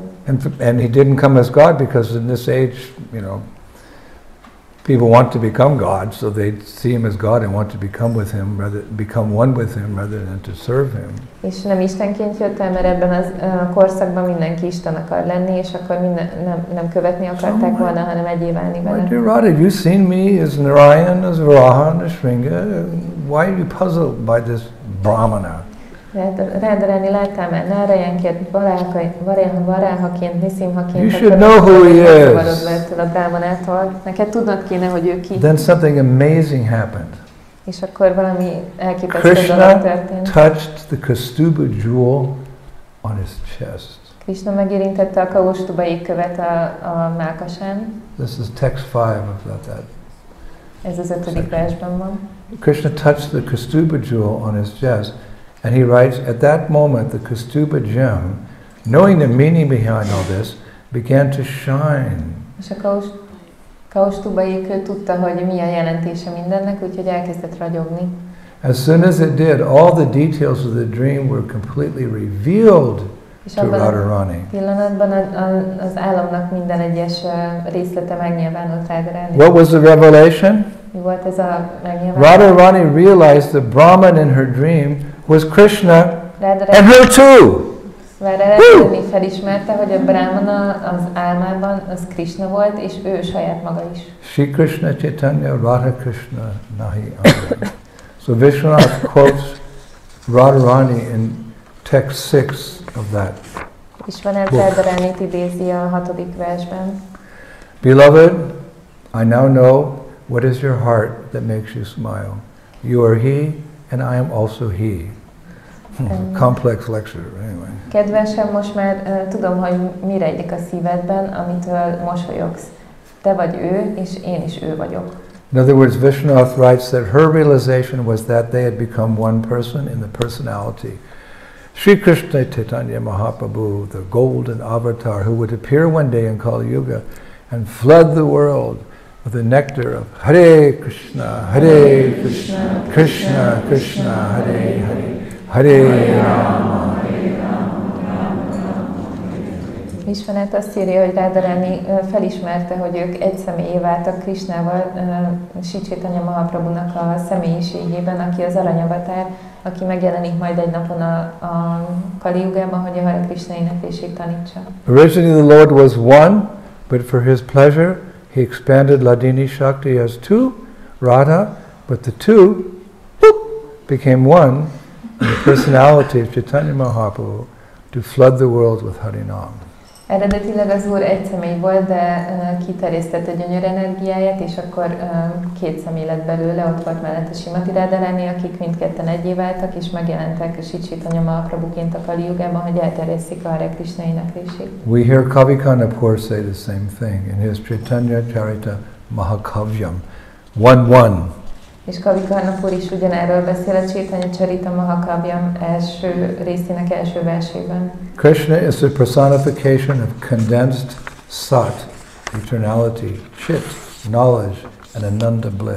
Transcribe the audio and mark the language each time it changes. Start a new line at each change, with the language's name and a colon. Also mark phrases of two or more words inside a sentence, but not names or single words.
English: And he didn't come as God because in this age, you know, people want to become God, so they see him as God and want to become one with him rather than to serve him.
Hungarian: És nem Istenként jött el, mert ebben a korszakban mindenki Isten akar lenni, és akkor nem követni akarták volna, hanem egyé válni vele.
English: My dear Radha, you've seen me as Narayan, as Varaha, and Nrsimha. Why are you puzzled by this Brahmana?
Hungarian: Radharani, láttál már Nárajanként, Varáhaként, Nisimhaként.
English: You should know who he is.
Hungarian: A Brahmanától. Neked tudnod kéne, hogy ő ki.
English: Then something amazing happened.
Hungarian: És akkor valami elképesztő dolog történt.
English: Krishna touched the Kaustubha jewel on his chest.
Hungarian: Krishna megérintette a Kaustubai követ a mellkasán.
English: This is text 5 of that.
Hungarian: Ez az 5. versben van.
English: Krishna touched the Kaustubha jewel on his chest, and he writes, at that moment the Kaustubha gem, knowing the meaning behind all this, began to shine.
Hungarian: És a Kaustubai kő tudta, hogy mi a jelentése mindennek, úgyhogy elkezdett ragyogni.
English: As soon as it did, all the details of the dream were completely revealed to Radharani.
Hungarian: Pillanatban az álomnak minden egyes részlete megnyilvánult Radharani.
English: What was the revelation?
Hungarian: Mi volt ez a megnyilvánulás?
English: Radharani realized the Brahman in her dream was Krishna and her too.
Hungarian: Radharani felismerte, hogy a Brahmana az álmában az Krishna volt, és ő saját maga is.
Bangla: Shri Krishna Caitanya Radha Krishna Nahi Amara.
English: So Vishwanath quotes Radharani in text 6 of that.
Hungarian: Vishwanath Radharanit idézi a 6. versben.
English: Beloved, I now know what is your heart that makes you smile. You are he, and I am also he. Complex lecture, anyway.
Hungarian: Kedvesem, most már tudom, hogy mi rejlik a szívedben, amitől mosolyogsz. Te vagy ő, és én is ő vagyok.
English: In other words, Vishwanath writes that her realization was that they had become one person in the personality. Sri Krishna Caitanya Mahaprabhu, the golden avatar who would appear one day in Kali Yuga and flood the world with the nectar of Hare Krishna, Krishna Krishna, Hare Hare, Hare Rama.
Hungarian: Vishwanath azt írja, hogy Radharani felismerte, hogy ők egy személyé váltak Krishnával, Sri Caitanya Mahaprabhunak a személyiségében, aki az aranyavatár, aki megjelenik majd egy napon a Kali Yugában, hogy a Hare Krishna éneklését tanítsa.
English: Originally the Lord was one, but for his pleasure he expanded Ladini Shakti as two, Radha, but the two became one in the personality of Caitanya Mahaprabhu to flood the world with Harinam.
Hungarian: Eredetileg az Úr egy személy volt, de kiterjesztette gyönyör energiáját, és akkor két személy lett belőle, ott volt mellette Srimati Radharani, akik mindketten egyé váltak, és megjelentek a Sri Caitanya Mahaprabhuként a Kali Yugában, hogy elterjesszék a Hare Krishna éneklését.
English: We hear Kavi Kannapur say the same thing in his Chaitanya Charita Mahakavyam 1:1.
Hungarian: És Kavi Kannapur is ugyanerről beszél a Caitanya Charita Mahakavyam első részének első versében.
English: Krishna is the personification of condensed sat, eternality, chit, knowledge, and ananda bliss.